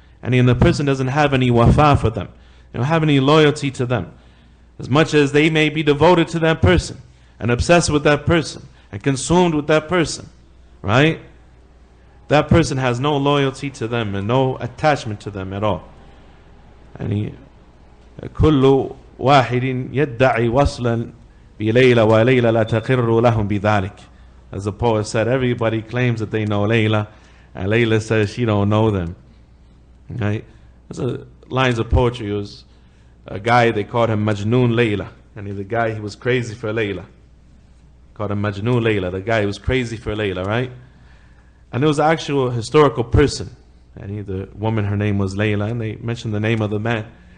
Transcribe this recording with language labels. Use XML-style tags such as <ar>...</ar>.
<en>And the person doesn't have any wafa for them. They don't have any loyalty to them. As much as they may be devoted to that person and obsessed with that person and consumed with that person, right? That person has no loyalty to them and no attachment to them at all.</en> <ar>كل واحد يدعي وصلا بليلى وليلى لا تقر لهم بذلك.</ar> <en>As the poet said, everybody claims that they know Layla, and Layla says she don't know them. Right? There's lines of poetry. It was a guy, they called him Majnoon Layla, and he was crazy for Layla. Called him Majnoon Layla, the guy who was crazy for Layla, right? And there was an actual historical person, and the woman, her name was Layla, and they mentioned the name of the man.</en>